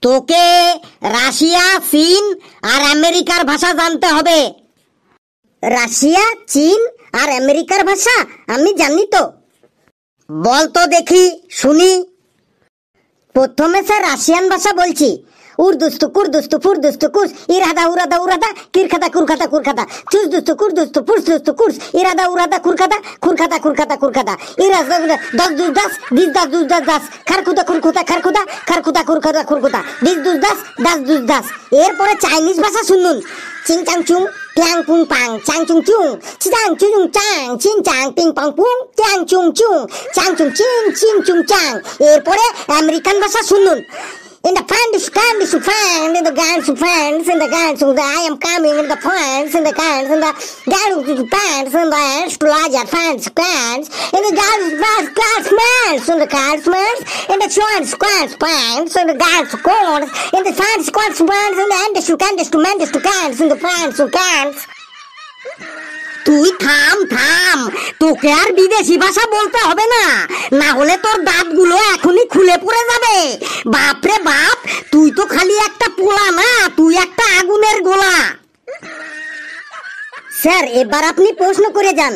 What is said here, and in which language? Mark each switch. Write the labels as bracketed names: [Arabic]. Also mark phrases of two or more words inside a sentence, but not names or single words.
[Bangla] তোকে রাশিয়া, চীন আর আমেরিকার ভাষা জানতে হবে। রাশিয়া, চীন আর আমেরিকার ভাষা আমি জানি তো। বল তো দেখি, শুনি। প্রথমে স্যার রাশিয়ান ভাষা বলছি। উর্দুস্তু কুর্দুস্তু ফুরদুস্তু কুর্স ইরাদা উরাদা উরাদা কিরখাতা কুরখাতা কুরখাতা চুজদুস্তু কুর্দুস্তু ফুরদুস্তু কুর্স ইরাদা উরাদা কুরখাতা কুরখাতা কুরখাতা কুরখাতা ইরাদা দশ দুস দাস দিস দাস দুস দাস দাস খারকুদা খুরকুতা খারকুদা খারকুদা কুরখাতা খুরকুতা দিস দুস দাস দাস দুস দাস। এরপরে চাইনিজ ভাষা শুনুন। চিং চাং চুং ক্যাং পুং পাং চাং চুং চুং চিং চুং চাং চিং চাং পিং পাং পুং ক্যাং চুং চুং চাং চুং চিং চিং চুং চাং। এরপরে আমেরিকান ভাষা শুনুন। [English] In the pants, candies to find, in the guns to pants, in the guns to the I am coming, in the pants, in the guns, in the guns to pants, in the ants to larger pants, pants, in the guns class pants, in the cars pants, in the shorts squats pants, in the guns to corns, in the fans squats pants, in the andes to candies to mandies to cans, in the pants to cans. [Bangla] তুই থাম থাম, তোকে আর বিদেশি ভাষা বলতে হবে না, না হলে তোর দাঁতগুলো এখনই খুলে পড়ে যাবে। বাপরে বাপ, তুই তো খালি একটা পোলা না, তুই একটা আগুনের গোলা। স্যার এবার আপনি প্রশ্ন করে যান।